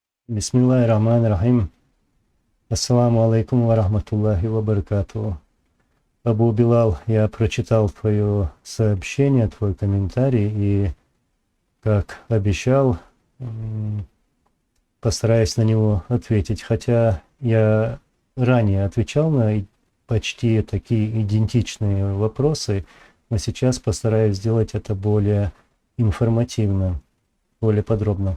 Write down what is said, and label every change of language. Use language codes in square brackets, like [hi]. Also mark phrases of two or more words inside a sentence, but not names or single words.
[ar] بسم الله الرحمن الرحيم. السلام عليكم ورحمة الله وبركاته. [ru] Абу Билал, я прочитал твое сообщение, твой комментарий, и, как обещал, постараюсь на него ответить. Хотя я ранее отвечал на почти такие идентичные вопросы, но сейчас постараюсь сделать это более информативно, более подробно.